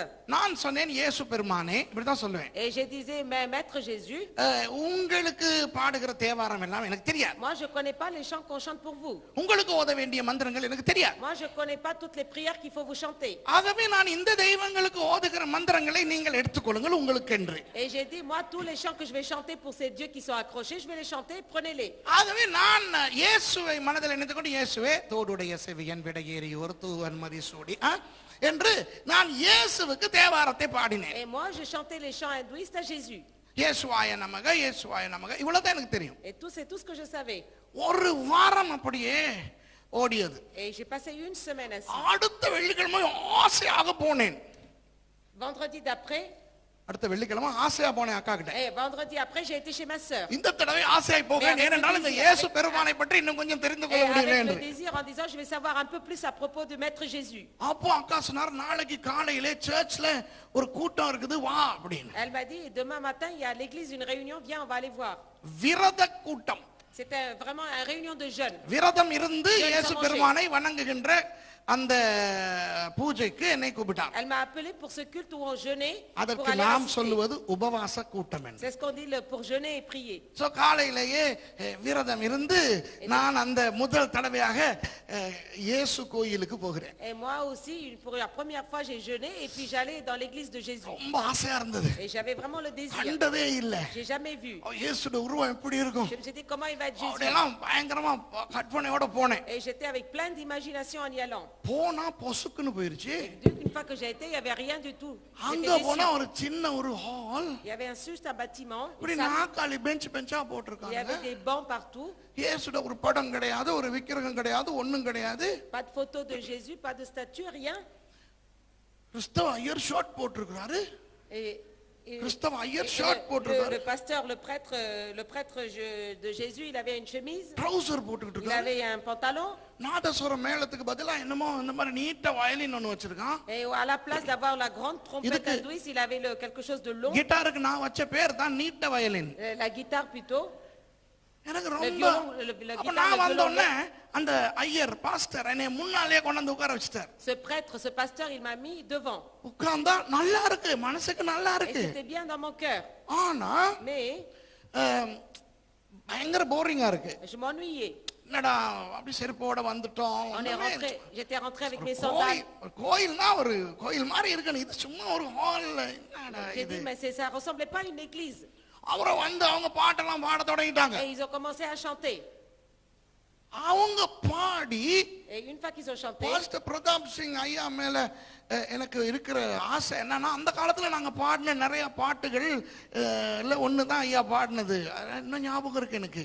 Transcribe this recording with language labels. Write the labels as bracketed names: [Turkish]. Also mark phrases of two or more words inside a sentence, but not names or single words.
[Tamil] நான் சொன்னேன், இயேசு பெருமானே, இப்படிதான் சொல்லுவேன். [French] et je disais, mais Maître Jésus, [Tamil] உங்களுக்கு பாடுகிற தேவாரம் எல்லாம் எனக்கு தெரியாது. [French] moi je connais pas les chants qu'on chante pour vous. [Tamil] உங்களுக்கு ஓத வேண்டிய மந்திரங்கள் எனக்கு தெரியாது. [French] Moi je connais pas toutes les prières qu'il faut vous chanter. [Tamil] ஆகவே நான் இந்த தெய்வங்களுக்கு ஓதுகிற மந்திரங்களை நீங்கள் எடுத்துக்கொள்ளுங்கள் உங்களுக்கு என்று. [French] Et j'ai dit, moi tous les chants que je vais chanter pour ces dieux qui sont accrochés, je vais les chanter, prenez-les. [Tamil] ஆகவே நான் இயேசுவை மனதில் நினைத்துக்கொண்டு, இயேசுவே தோடுடைய செவியன் விடையேறி ஒரு தூவன் மதிசூடி என்று நான் இயேசுவுக்கு தேவாரத்தை பாடினேன். [French] Et moi je chantais les chants hindouistes à Jésus. [Tamil] இயேசுவாய நமக இயேசுவாய நமக இவ்வளவுதான் எனக்கு தெரியும். [French] Et tout, c'est tout ce que je savais. [Tamil] ஒரு வாரம் அப்படியே ஓடியது. [French] Et j'ai passé une semaine ainsi. [Tamil] அடுத்த வெள்ளிக்கிழமை ஆசையாக போனேன். [French] Vendredi d'après, [Tamil] அடுத்த வெள்ளிக்கிழமை ஆசையா போனேன் அக்கா கிட்ட. [French] et vendredi après, j'ai été chez ma sœur. [Tamil] இந்த தடவை ஆசையாய் போகிறேன், ஏனென்றால் இந்த இயேசு பெருமானை பற்றி இன்னும் கொஞ்சம் தெரிந்து [French] Et [Tamil] கொள்ள [French] avec [Tamil] முடியும் [French] le [Tamil] என்று. [French] désir en disant, je vais savoir un peu plus à propos de Maître Jésus. [Tamil] அப்போ அக்கா சொன்னார், நாளைக்கு காலையிலே சர்ச்ல ஒரு கூட்டம் இருக்குது வா அப்படின்னு. [French] Elle m'a dit, demain matin, il y a à l'église une réunion, viens, on va aller voir. [Tamil] விரத கூட்டம். [French] C'était vraiment une réunion de jeunes. [Tamil] விரதம் இருந்து இயேசு பெருமானை வணங்குகின்ற அந்த பூஜைக்கு என்னை கூப்பிட்டார். [French] Elle m'a appelé pour ce culte où on jeûnait pour [Tamil] அதற்கு [French] aller [Tamil] நாம் [French] assister. [Tamil] சொல்லுவது உபவாச கூட்டம் என்று. [French] C'est ce qu'on dit pour jeûner et prier. [Tamil] சோ காலையிலேயே விரதம் இருந்து நான் அந்த முதல் தடவையாக இயேசு கோயிலுக்கு போகிறேன். [French] Et moi aussi, pour la première fois, j'ai jeûné et puis j'allais dans l'église de Jésus. [Tamil] ரொம்ப ஆசையா இருந்தது. [French] Et j'avais vraiment le désir. [Tamil] கண்டதே இல்ல. [French] J'ai jamais vu. [Tamil] இயேசுவோட உருவம் எப்படி இருக்கும்? [French] Je me suis dit, comment il va être Jésus? [Tamil] அப்படியெல்லாம் பயங்கரமா கற்பனையோட போனேன். [French] Et j'étais avec plein d'imagination en y allant. [Tamil] போனா பொசுக்குன்னு போயிருச்சு. [French] Une fois que j'ai été, il n'y avait rien du tout. [Tamil] அங்க [French] J'étais [Tamil] போனா [French] déçue. [Tamil] ஒரு சின்ன ஒரு ஹால். [French] Il y avait juste un bâtiment. [Tamil] இப்படி [French] Une salle. [Tamil] நாக்காளி பெஞ்சா [French] Il y [Tamil] போட்டிருக்காங்க. [French] avait des bancs partout. [Tamil] இயேசுட ஒரு படம் கிடையாது, ஒரு விக்கிரகம் கிடையாது, ஒண்ணும் கிடையாது. [French] Pas de photo de Jésus, pas de statue, rien. [Tamil] கிறிஸ்தவ ஐயர் ஷார்ட் போட்டிருக்கிறாரு. [French] Et [Tamil] கிறிஸ்தவ ஐயர் [French] le, [Tamil] ஷார்ட் போட்டிருக்காரு. [French] le pasteur, le prêtre de Jésus, il avait une chemise. [Tamil] ட்ரவுசர் போட்டுக்கிட்டு [French] Il [Tamil] இருக்காரு. [French] avait un pantalon. [Tamil] நாதஸ்வரம் மேளத்துக்கு பதிலா என்னமோ இந்த மாதிரி நீட்ட வயலின் ஒன்னு வச்சிருக்கான். [French] Et à la place d'avoir la grande trompette [Tamil] இதுக்கு- [French] hindouiste, il avait quelque chose de long. [Tamil] கிட்டாருக்கு நான் வச்ச பேர் தான் நீட்ட வயலின். [French] La guitare plutôt. [Tamil] எனக்கு [French] Le [Tamil] ரொம்ப [French] violon, le [Tamil] அப்ப [French] guitare, [Tamil] நான் [French] le [Tamil] வந்த [French] violon. [Tamil] உடனே அந்த ஐயர் பாஸ்டர் என்னை முன்னாலே கொண்டு வந்து உட்கார வச்சிட்டார். [French] Ce prêtre, ce pasteur, il m'a mis devant. [Tamil] உட்கார்ந்தா நல்லா இருக்கு, மனசுக்கு நல்லா [French] Et [Tamil] இருக்கு. [French] c'était bien dans mon cœur. [Tamil] ஆனா [French] Mais [Tamil] பயங்கர போரிங்கா இருக்கு. [French] je m'ennuyais. [Tamil] என்னடா அப்படி செருப்போட வந்துட்டோம். [French] J'étais rentré avec mes [Tamil] ஒரு [French] sandales. [Tamil] கோயில்னா ஒரு கோயில் மாதிரி இருக்கணும், இது சும்மா ஒரு ஹால்ல என்னடா [French] J'ai [Tamil] இது. [French] dit, mais ça ressemblait pas à une église. [Tamil] அப்புறம் வந்து அவங்க பாட்டெல்லாம் பாட தொடங்கிட்டாங்க. [French] Et ils ont commencé à chanter. [Tamil] அவங்க பாடி [French] Et une fois qu'ils ont chanté, [Tamil] பாஸ்டர் பிரதாப் சிங் ஐயா மேல எனக்கு இருக்கிற ஆசை என்னன்னா, அந்த காலத்துல நாங்க பாடின நிறைய பாட்டுகள் இல்ல ஒண்ணுதான் ஐயா பாடினது, இன்னும் ஞாபகம் இருக்கு எனக்கு.